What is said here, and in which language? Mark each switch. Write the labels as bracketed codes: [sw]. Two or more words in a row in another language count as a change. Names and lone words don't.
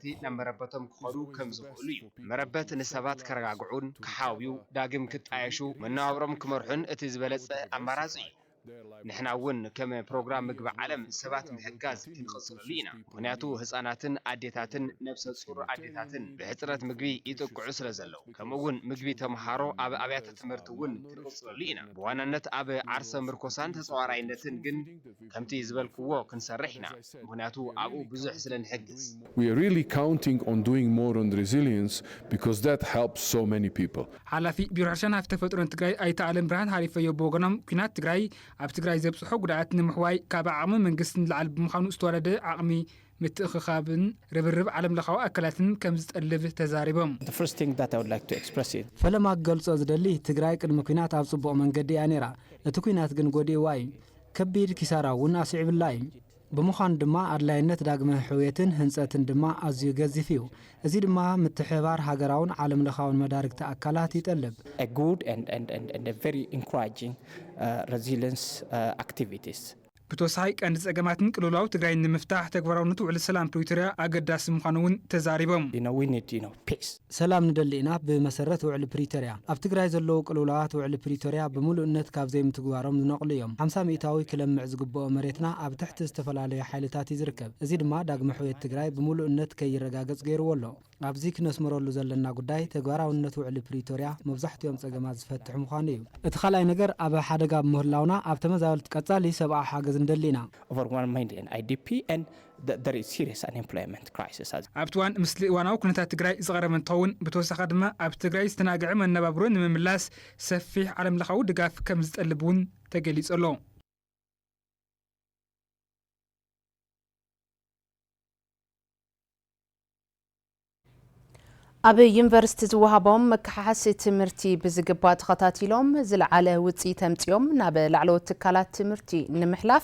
[ti] ናብ መረበቶም ክኸዱ ከም ዝኽእሉ እዩ መረበት ንሰባት ከረጋግዑን ክሓብዩ ዳግም ክጣየሹ መነባብሮም ክመርሑን እቲ ዝበለጸ ኣማራጺ እዩ ንሕና እውን ከም ፕሮግራም ምግቢ ዓለም ሰባት ምሕጋዝ ክንቀጽለሉ ኢና ምክንያቱ ህፃናትን ኣዴታትን ነብሰ ጹር ኣዴታትን ብሕፅረት ምግቢ ይጥቅዑ ስለ ዘለው ከምኡውን ምግቢ ተምሃሮ ኣብ ኣብያተ ትምህርቲ እውን ክንቀጽለሉ ኢና ብዋናነት ኣብ ዓርሰ ምርኮሳን ተጻዋራይነትን ግን ከምቲ ዝበልክዎ ክንሰርሕ ኢና ምክንያቱ ኣብኡ ብዙሕ ስለ ንሕግዝ [en] We are really counting on doing more on resilience because that helps so many people. [ti] ሓላፊ ቢሮ ሕርሻን ሃብቲ ተፈጥሮን ትግራይ ኣይተ ኣለም ብርሃን ሃሪፈዮ ብወገኖም ኩናት ትግራይ ኣብ ትግራይ ዘብጽሖ ጉድኣት ንምሕዋይ ካብ ዓቕሚ መንግስትን ዝለዓል ብምዃኑ ዝተወለደ ዓቕሚ ምትእኽኻብን ርብርብ ዓለም ለኻዊ ኣካላትን ከም ዝጠልብ ተዛሪቦም [en] The first thing that I would like to express is [ti] ፈለማ ገልጾ ዝደሊ ትግራይ ቅድሚ ኩናት ኣብ ጽቡቕ መንገዲ እያ ነይራ እቲ ኩናት ግን ጎዲእዋ እዩ ከቢድ ኪሳራ እውን ኣስዒብላ እዩ ብምዃኑ ድማ ኣድላይነት ዳግመ ሕውየትን ህንጸትን ድማ ኣዝዩ ገዚፍ እዩ እዚ ድማ ምትሕባር ሃገራውን ዓለም ለኻውን መዳርግቲ ኣካላት ይጠልብ [en] a good and a very encouraging resilience activities. [ti] ብተወሳኺ ቀንዲ ጸገማትን ቅልውላው ትግራይ ንምፍታሕ ተግባራውነቱ ውዕል ሰላም ፕሪቶሪያ ኣገዳሲ ምዃኑ እውን ተዛሪቦም [en] We need peace. [ti] ሰላም ንደሊ ኢና ብመሰረት ውዕል ፕሪቶሪያ ኣብ ትግራይ ዘለዉ ቅልውላዋት ውዕል ፕሪቶሪያ ብምሉእነት ካብ ዘይምትግባሮም ዝነቕሉ እዮም 50 ሚእታዊ ክለምዕ ዝግብኦ መሬትና ኣብ ትሕቲ ዝተፈላለዩ ሓይልታት ይዝርከብ እዚ ድማ ዳግመ ሕውየት ትግራይ ብምሉእነት ከይረጋገጽ ገይርዎ ኣሎ ኣብዚ ክነስምረሉ ዘለና ጉዳይ ተግባራውነት ውዕል ፕሪቶሪያ መብዛሕትኦም ጸገማት ዝፈትሕ ምዃኑ እዩ እቲ ካልኣይ ነገር ኣብ ሓደጋ ብምህላውና ኣብ ተመዛበልቲ ቀጻሊ ሰብኣዊ ሓገዝ እንደሊና [en] Over 1 million IDP and there is serious unemployment crisis. [ti] ኣብትዋን ምስሊ እዋናዊ ኩነታት ትግራይ ዝቐረበ እንትኸውን ብተወሳኺ ድማ ኣብ ትግራይ ዝተናግዐ መነባብሮ ንምምላስ ሰፊሕ ዓለም ለኻዊ ድጋፍ ከም ዝጠልብ እውን ተገሊጹ ኣሎ ኣብ ዩኒቨርሲቲ ዝወሃቦም መከሓሓሲ ትምህርቲ ብዝግባእ ተኸታቲሎም ዝለዓለ ውፅኢት ተምፂኦም ናብ ላዕለዎት ትካላት ትምህርቲ ንምሕላፍ